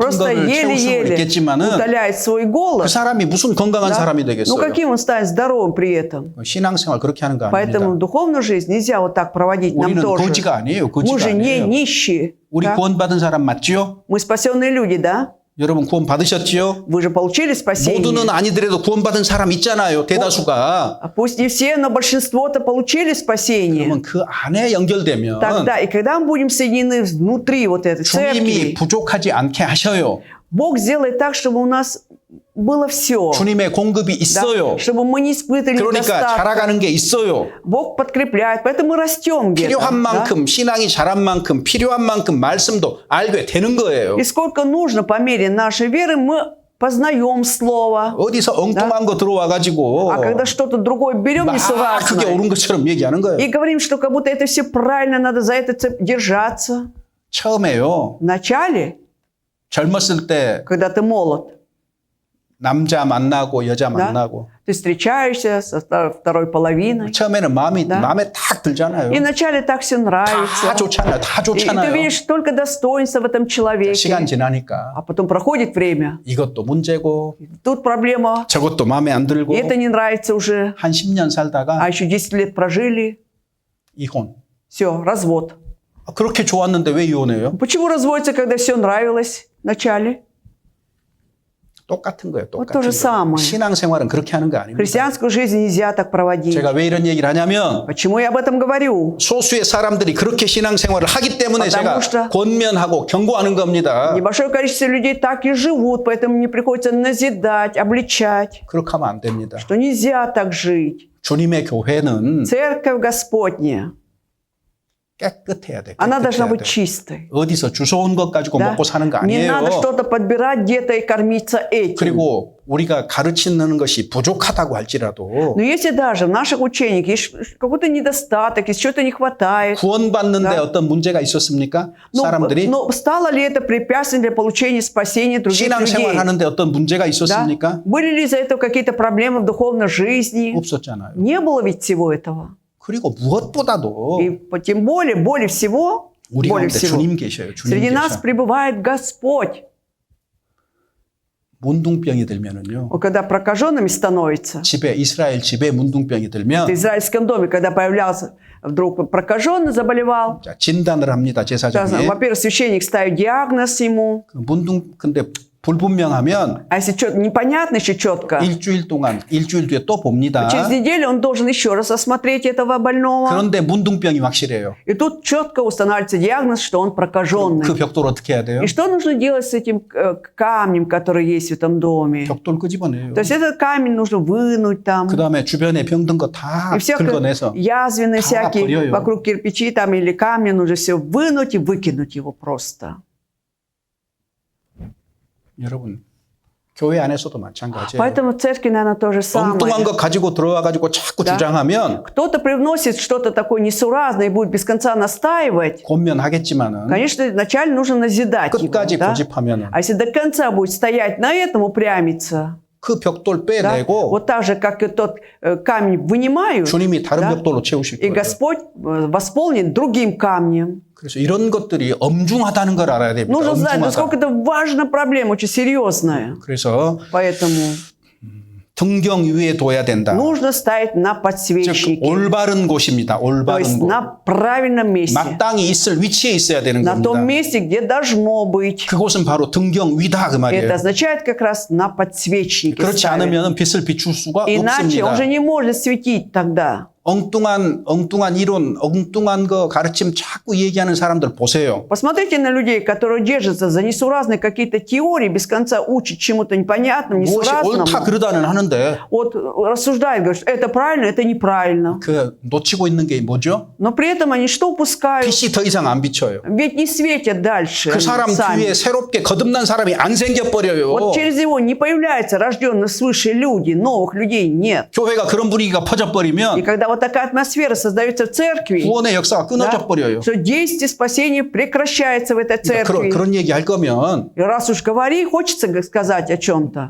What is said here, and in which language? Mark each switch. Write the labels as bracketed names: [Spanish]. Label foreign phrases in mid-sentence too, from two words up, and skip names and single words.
[Russian] Просто [Korean] 거를 채울 수는 [Russian] еле-еле [Korean] 있겠지만은 [Russian] утоляет свой [Korean] 그 [Russian] голод. [Korean] 사람이 무슨 건강한 [Russian] Да? [Korean] 사람이 [Russian] Ну [Korean] 되겠어요? [Russian] каким он станет здоровым при этом? [Korean] 신앙생활 그렇게 하는 거 [Russian] Поэтому [Korean] 아닙니다. [Russian] духовную жизнь нельзя вот так проводить нам [Korean] 우리는 [Russian] тоже. [Korean] 거지가 아니에요. [Russian] Мы [Korean] 거지가 [Russian] же не [Korean] 아니에요. [Russian] нищие. [Korean] 우리 [Russian] да? [Korean] 구원받은 사람 맞지요? [Russian] Мы спасенные люди, да? [Korean] 여러분 구원 받으셨지요? [Russian] Вы же получили спасение. [Korean] 모두는 아니더라도 구원받은 사람 있잖아요. 대다수가. [Russian] А пусть не все, но большинство-то получили спасение. [Korean] 그러면 그 안에 연결되면 [Russian] Тогда, и когда мы будем соединены внутри вот этой [Korean] 주님이 [Russian] церкви, [Korean] 부족하지 않게 하셔요. [Russian] Бог сделает так, чтобы у нас было все. [Korean] 주님의 공급이 있어요. [Russian] Чтобы мы не испытывали [Korean] 그러니까 [Russian] недостатка. [Korean] 자라가는 게 있어요. [Russian] Бог подкрепляет, поэтому мы растем где-то. [Korean] 필요한 [Russian] да? [Korean] 만큼 신앙이 자란 만큼 필요한 만큼 말씀도 알게 되는 거예요. [Russian] И сколько нужно по мере нашей веры, мы познаем Слово. [Korean] 어디서 엉뚱한 거 들어와 가지고 [Russian] А когда что-то другое берем [Korean] 막 그게 [Russian] несуразное [Korean] 옳은 것처럼 얘기하는 거예요. [Russian] и говорим, что как будто это все правильно, надо за это держаться. [Korean] 처음에요. [Russian] Вначале, [Korean] 젊었을 때 [Russian] когда ты молод, [Korean] 남자 만나고 여자 [Russian] Да. [Korean] 만나고 [Russian] ты встречаешься со второй половиной. [Korean] 처음에는 마음에 [Russian] Да. [Korean] 딱 들잖아요. [Russian] И вначале так все нравится. [Korean] 다 좋잖아요. 다 [Russian] И ты [Korean] 좋잖아요. [Russian] видишь только достоинство в этом человеке. [Korean] 시간 지나니까 [Russian] А потом проходит время. [Korean] 이것도 문제고 [Russian] Тут проблема. [Korean] 저것도 마음에 안 들고 [Russian] И это не нравится уже. [Korean] 한 10년 살다가 [Russian] А еще 10 лет прожили. [Korean] 이혼. [Russian] Все, развод. [Korean] 그렇게 좋았는데 왜 이혼해요? [Russian] Почему разводятся, когда все нравилось вначале? [Korean] 똑같은 거예요. [Russian] Вот [Korean] 똑같은 [Russian] то же [Korean] 거예요. [Russian] самое. [Korean] 신앙생활은 그렇게 하는 거 아닙니다. [Russian] Христианскую жизнь нельзя так проводить. [Korean] 제가 왜 이런 얘기를 하냐면 [Russian] Почему я об этом говорю? [Korean] 소수의 사람들이 그렇게 신앙생활을 하기 때문에 [Russian] Потому [Korean] 제가 [Russian] что [Korean] 권면하고 경고하는 겁니다. [Russian] Небольшое количество людей так и живут, поэтому мне приходится назидать, обличать, [Korean] 그렇게 하면 안 됩니다. [Russian] что нельзя так жить. [Korean] 주님의 교회는 [Russian] Церковь Господня, [Korean] 깨끗해야 돼. [Russian] она должна [Korean] 깨끗해야 [Russian] быть [Korean] 돼. [Russian] чистой. [Korean] 어디서 주워온 것 가지고 [Russian] да? [Korean] 먹고 사는 거 [Russian] Не надо [Korean] 아니에요. [Russian] что-то подбирать где-то и кормиться этим. [Korean] 그리고 우리가 가르치는 것이 부족하다고 할지라도 [Russian] Но если даже в наших учениях есть какой-то недостаток, если чего-то не хватает, [Korean] 구원받는데 [Russian] Да. [Korean] 어떤 문제가 있었습니까? 사람들이 [Russian] но стало ли это препятствием для получения спасения других [Korean] 신앙생활 [Russian] людей? [Korean] 하는데 어떤 문제가 [Russian] Да? [Korean] 있었습니까? [Russian] Были ли из-за этого какие-то проблемы в духовной жизни? [Korean] 없었잖아요. [Russian] Не было ведь всего этого. [Korean] 그리고 무엇보다도 [Russian] И тем более, более всего, [Korean] 우리 [Russian] более [Korean] 가운데 [Russian] всего, [Korean] 주님 계셔요. 주님 [Russian] среди нас [Korean] 계셔. [Russian] пребывает Господь. [Korean] 문둥병이 들면은요. [Russian] Вот когда прокаженными становится, [Korean] 집에 이스라엘 집에 문둥병이 [Russian] в [Korean] 들면 [Russian] израильском доме, когда появлялся вдруг прокаженный, заболевал, [Korean] 자, 진단을 합니다. 제사장이. [Russian] во-первых, священник ставит диагноз ему, [Korean] 그 근데 불분명하면 [Russian] а если что-то непонятно еще четко, [Korean] 일주일 뒤에 또 봅니다. [Russian] через неделю он должен еще раз осмотреть этого больного. [Korean] 그런데 문둥병이 확실해요. [Russian] И тут четко устанавливается диагноз, что он прокаженный. [Korean] 그 벽돌 어떻게 해야 돼요? [Russian] И что нужно делать с этим камнем, который есть в этом доме? [Korean] 벽돌 끄집어내요. [Russian] То есть этот камень нужно вынуть там. [Korean] 그 다음에 주변에 병든 거 다 [Russian] И все [Korean] 긁어내서 [Russian] язвенные [Korean] 다 [Russian] всякие [Korean] 버려요. [Russian] вокруг кирпичи там или камня нужно все вынуть и выкинуть его просто. [Korean] 여러분 교회 안에서도 마찬가지예요. [Russian] Поэтому в церкви, наверное, то же [Korean] 엉뚱한 [Russian] самое. [Korean] 거 가지고 들어와 가지고 자꾸 [Russian] Да. [Korean] 주장하면 [Russian] Кто-то привносит что-то такое несуразное и будет без конца настаивать. [Korean] 권면하겠지만은 [Russian] Конечно, вначале нужно назидать его. [Korean] 끝까지 [Russian] Да? [Korean] 고집하면은 [Russian] А если до конца будет стоять на этом, упрямиться, [Korean] 그 벽돌 [Russian] да, [Korean] 빼내고 [Russian] вот так же, как и тот камень вынимают, [Korean] 주님이 다른 [Russian] да, [Korean] 벽돌로 채우실 [Russian] и [Korean] 거예요. [Russian] Господь восполнит другим камнем. [Korean] 그래서 이런 것들이 엄중하다는 걸 알아야 됩니다. [Russian] Нужно знать, [Korean] 엄중하다. [Russian] насколько это важная проблема, очень серьезная. [Korean] 그래서 [Russian] Поэтому [Korean] 등경 위에 둬야 된다. [Russian] нужно ставить на [Korean] 즉 [Russian] подсвечнике. [Korean] 올바른 곳입니다. [Russian] То [Korean] 올바른 [Russian] есть [Korean] 곳. [Russian] на правильном месте. [Korean] 마땅히 있을 위치에 있어야 되는 [Russian] На том [Korean] 겁니다. [Russian] месте, где должно быть. [Korean] 그곳은 바로 등경 위다 그 [Russian] Это [Korean] 말이에요. [Russian] означает как раз на подсвечнике [Korean] 그렇지 [Russian] ставить. [Korean] 않으면 빛을 비출 수가 [Russian] Иначе он [Korean] 없습니다. [Russian] же не может светить тогда. [Korean] 엉뚱한 이론, 엉뚱한 거 가르침 자꾸 얘기하는 사람들 보세요. [Russian] Посмотрите на людей, которые держатся за несуразные какие-то теории, без конца учат чему-то непонятному, [Korean] 무엇이 옳다 [Russian] несуразному. [Korean] 그러다는 하는데 [Russian] Вот рассуждают, говорят, это правильно, это неправильно. [Korean] 그 놓치고 있는 게 뭐죠? [Russian] Но при этом они что упускают? [Korean] 빛이 더 이상 안 비쳐요. [Russian] Ведь не светят дальше. [Korean] 그 [Russian] они [Korean] 사람 [Russian] сами. [Korean] 뒤에 새롭게 거듭난 사람이 안 생겨버려요. [Russian] Вот через него не появляются рожденные свыше люди, новых людей нет. [Korean] 교회가 그런 분위기가 [Russian] И [Korean] 퍼져버리면 [Russian] когда вот такая атмосфера создается в церкви, [Korean] 구원의 역사가 [Russian] да, [Korean] 끊어져 버려요. [Russian] что действие спасения прекращается в этой церкви. [Korean] 그런 얘기 할 거면 [Russian] И раз уж говори, хочется сказать о чем-то.